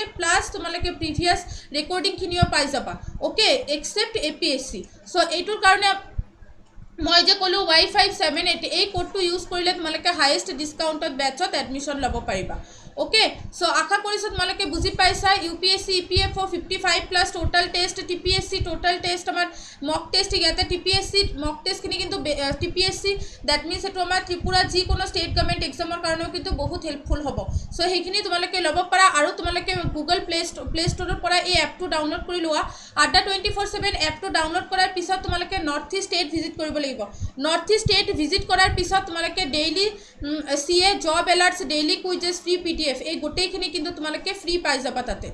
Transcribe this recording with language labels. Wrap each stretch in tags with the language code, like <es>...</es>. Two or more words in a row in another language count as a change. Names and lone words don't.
<as>প্লাছ তোমালোকে</as> <en>previous recordings</en> <as>পাই যাবা। অ'কে, এক্সেপ্ট APSC। চ' এইটোৰ কাৰণে মই যে ক'লোঁ Y578 এই কোডটো ইউজ কৰিলে তোমালোকে</as> <en>highest discount</en> <as>বেটছত এডমিশ্যন ল'ব পাৰিবা। অ'কে, চ' আশা কৰিছোঁ তোমালোকে বুজি পাইছা। UPSC EPFO 55+</as> <en>total test,</en> <as>TPSC</as> <en>total test,</en> <as>আমাৰ</as> <en>mock test</en> <as>ইয়াতে TPSC</as> <en>mock test</en> <as>কিন্তু TPSC</as> <en>date means</en> <as>এইটো আমাৰ ত্ৰিপুৰা যিকোনো</as> <en>state government exam</en> <as>কাৰণেও কিন্তু বহুত হেল্পফুল হ'ব। চ' সেইখিনি তোমালোকে ল'ব পাৰা। আৰু তোমালোকে গুগল প্লে ষ্ট'ৰৰ পৰা এই এপটো ডাউনলোড কৰি লোৱা। আড্ডা 24/7 এপটো ডাউনলোড কৰাৰ পিছত তোমালোকে</as> <en>north east state visit</en> <as>কৰিব লাগিব।</as> <en>north east state visit</en> <as>কৰাৰ পিছত তোমালোকে</as> <en>daily CA job alerts, daily quizzes, free PDF</en> <as>এই গোটেইখিনি কিন্তু তোমালোকে ফ্ৰী পাই যাবা তাতে।</as>